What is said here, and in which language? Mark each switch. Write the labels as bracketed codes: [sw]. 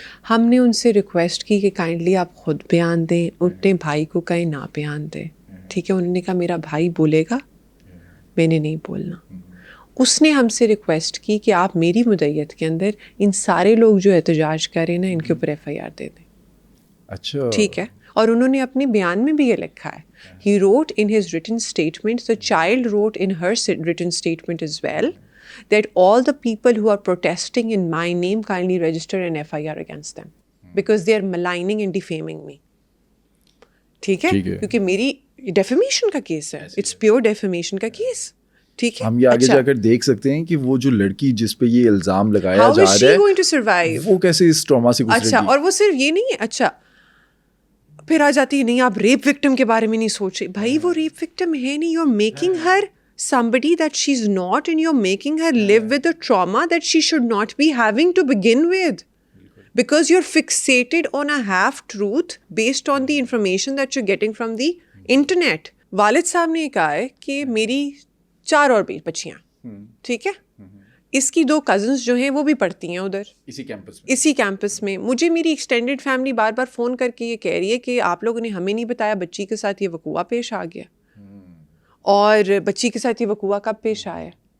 [ur] ہم نے ان سے ریکویسٹ کی کہ کائنڈلی آپ خود بیان دیں, اپنے بھائی کو کہیں نہ بیان دیں, ٹھیک ہے. انہوں نے کہا میرا بھائی بولے گا, میں نے نہیں بولنا. اس نے ہم سے ریکویسٹ کی کہ آپ میری مدعیت کے اندر ان سارے لوگ جو احتجاج کر رہے ہیں نا, ان کے اوپر ایف آئی آر دے دیں. اچھا, ٹھیک ہے. اور انہوں نے اپنے بیان میں بھی یہ لکھا ہے, [en] He wrote in his written statement, the child wrote in her written statement as well, that all the people who are protesting in my name kindly register an FIR against them because they are maligning and defaming me. [ur] ٹھیک ہے, کیونکہ میری defamation کا case ہے, [en] it's pure [ur] defamation کا case. ٹھیک ہے, ہم یہ آگے جا کر دیکھ سکتے ہیں کہ وہ جو لڑکی جس پہ یہ الزام لگایا جا رہا ہے وہ کیسے اس ٹراما سے گزرے گی. اچھا, اور وہ صرف یہ نہیں ہے. اچھا, پھر آ جاتی ہے نہیں آپ ریپ وکٹم کے بارے میں نہیں سوچ رہے. بھائی وہ ریپ وکٹم ہے نہیں, [en] You are making her somebody that she's not, and you're making her live with the trauma that she should not be having to begin with, because you're fixated on a half truth based on the information that you're getting from the internet. [ur] والد صاحب نے کہا ہے کہ میری 4 اور بچیاں, ٹھیک ہے, اس کی 2 کزنس جو ہیں وہ بھی پڑھتی ہیں ادھر اسی کیمپس میں. مجھے میری ایکسٹینڈیڈ فیملی بار بار فون کر کے یہ کہہ رہی ہے کہ آپ لوگوں نے ہمیں نہیں بتایا بچی کے ساتھ یہ وقوعہ پیش آ گیا, اور بچی کے ساتھ یہ وقوعہ کب پیش آیا.